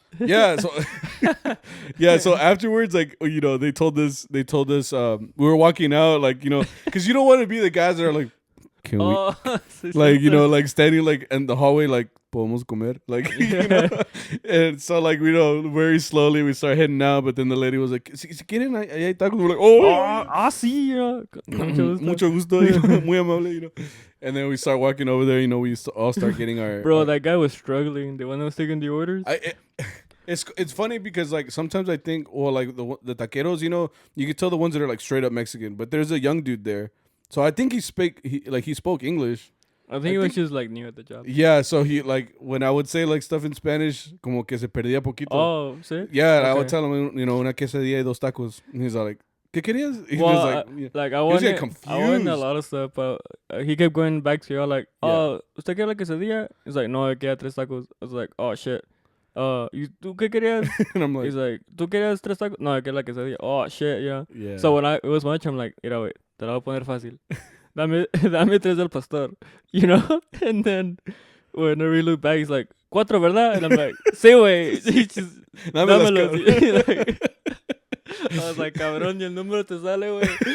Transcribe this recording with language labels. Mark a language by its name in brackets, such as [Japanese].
[English] Yeah, so afterwards, like, you know, they told us we were walking out, like, you know, because you don't want to be the guys that are like, can we, like, you know, like standing like in the hallway, like, [Spanish] podemos comer, [English] like, you know, and so like, you know, very slowly we start heading out, but then the lady was like, [Spanish] si quieren, ahí hay tacos. [English] We're like, sí, you know, [Spanish] mucho gusto, muy amable, [English] you know. And then we start walking over there, you know, we all start getting our... Bro, that guy was struggling. The one that was taking the orders. It's funny because, like, sometimes I think, well, like, the taqueros, you know, you can tell the ones that are, like, straight up Mexican. But there's a young dude there. So I think he spoke English. I think he was just, like, new at the job. Yeah, so he, like, when I would say, like, stuff in Spanish, [Spanish] como que se perdía poquito. Oh, ¿sí? [English] Yeah, okay. I would tell him, you know, [Spanish] una quesadilla y 2 tacos. [English] And he's like... [Spanish] ¿Qué querías? [English] He was like, I wanted a lot of stuff, but he kept going back to y'all like, [Spanish] ¿usted quiere la quesadilla? [English] He's like, [Spanish] no, quería 3 tacos. [English] I was like, oh, shit. [Spanish] ¿Tú qué querías? [English] And I'm like... He's like, [Spanish] ¿tú querías 3 tacos? No, quería la quesadilla. [English] Oh, shit, yeah. So when it was much, I'm like, mira, wait, [Spanish] te la voy a poner fácil. Dame 3 del pastor, [English] you know? And then whenever he looked back, he's like, 4, ¿verdad? And I'm like, [Spanish] sí, güey. Dámelo. [English] I was like, [Spanish] cabrón, y el número te sale, güey.